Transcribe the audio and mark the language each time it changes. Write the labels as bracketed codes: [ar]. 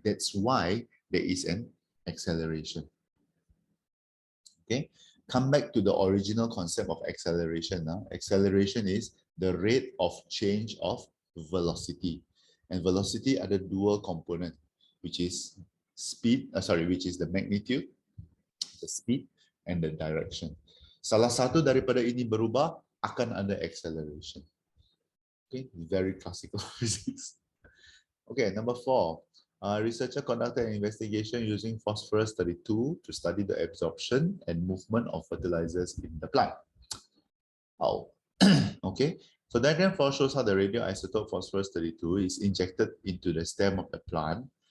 [en] That's why there is an acceleration. Okay, come back to the original concept of acceleration. Acceleration is the rate of change of velocity, and velocity [ms] ada dua [en] component, which is speed. Which is the magnitude, the speed, and the direction. [ms] Salah satu daripada ini berubah, akan ada acceleration. [en] Okay, very classical physics. Okay, number 4. Researcher conducted an investigation using phosphorus 32 to study the absorption and movement of fertilizers in the plant. Okay, so diagram 4 shows how the radioisotope phosphorus 32 is injected into the stem of the plant.